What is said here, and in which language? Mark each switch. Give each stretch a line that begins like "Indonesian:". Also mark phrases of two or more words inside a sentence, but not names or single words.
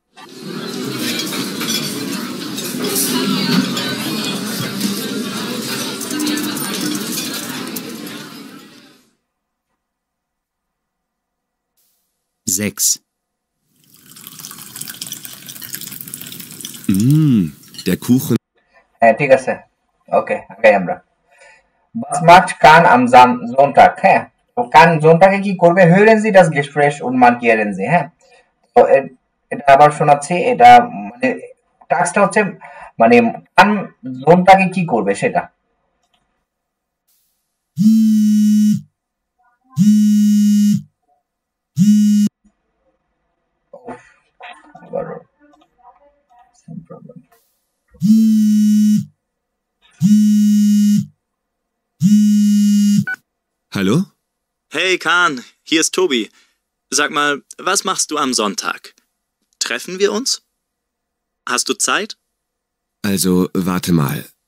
German: Sechs. Der Kuchen.
Bangla: হ্যাঁ ঠিক আছে ওকে আগাই আমরা
German: Was kann am Sonntag
Bangla: হ্যাঁ তো কান জোনটাকে কি করবে
German: hören Sie das Gespräch und markieren Sie
Bangla: হ্যাঁ তো এটা আবার শোনাচ্ছি এটা মানে টাস্কটা হচ্ছে মানে কান জোনটাকে কি করবে সেটা আবার
English: some problem
German: Hallo? Hey Kahn, hier ist Tobi. Sag mal, was machst du am Sonntag? Treffen wir uns? Hast du Zeit? Also, warte mal.